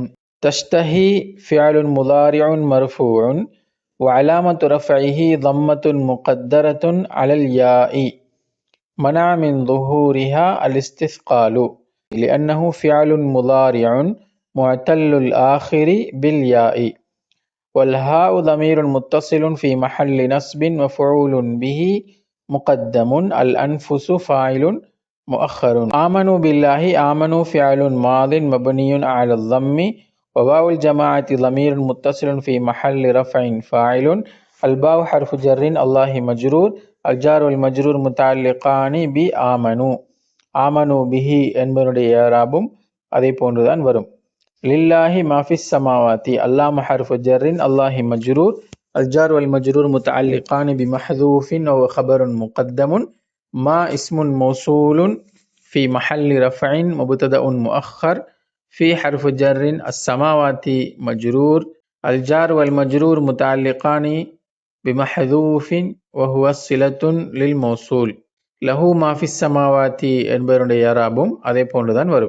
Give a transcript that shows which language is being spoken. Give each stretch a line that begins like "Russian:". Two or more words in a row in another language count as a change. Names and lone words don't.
Arabic: تشتهي فعل مضارع مرفوع وعلامة رفعه ضمة مقدرة على الياء منع من ظهورها الاستثقال لأنه فعل مضارع معتل الآخر بالياء والهاء ضمير متصل في محل نصب مفعول به مقدم الأنفس فاعل مؤخر آمنوا بالله آمنوا فعل ماض مبني على الضم وواو الجماعة ضمير متصل في محل رفع فاعل الباء حرف جر الله مجرور الجار والمجرور متعلقان بآمنوا آمنوا به
Tamil: என்பதனுடைய இராபும் அதே போன்றுதான் வரும்.
Arabic: لله ما في السماوات الله حرف جر الله مجرور الجار والمجرور متعلقان بمحذوف وخبر مقدم ما اسم موصول في محل رفع مبتدأ مؤخر في حرف جر السماوات مجرور الجار والمجرور متعلقان بمحذوف وهو صلة للموصول له ما في السماوات
Tamil: என்பதனுடைய இராபும் அதே போன்றுதான் வரும்.